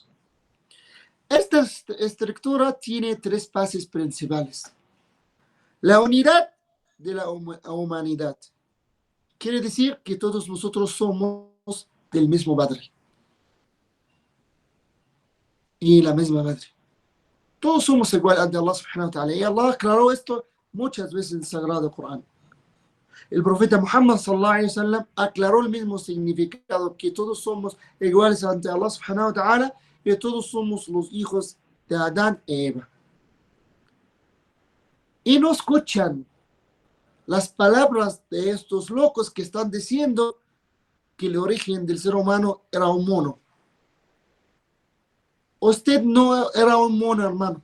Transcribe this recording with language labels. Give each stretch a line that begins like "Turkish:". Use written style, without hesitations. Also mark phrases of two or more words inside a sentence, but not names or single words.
Spanish: Esta estructura tiene tres bases principales. La unidad de la humanidad. Quiere decir que todos nosotros somos del mismo padre y la misma madre. Todos somos iguales ante Allah
Arabic: سبحانه وتعالى.
Spanish: Y Allah aclaró esto muchas veces en el Sagrado Corán. El profeta Muhammad
Arabic: صلى الله عليه وسلم
Spanish: aclaró el mismo significado, que todos somos iguales ante Allah
Arabic: سبحانه وتعالى
Spanish: y todos somos los hijos de Adán y Eva. Y no escuchan las palabras de estos locos que están diciendo que el origen del ser humano era un mono. Usted no era un mono, hermano.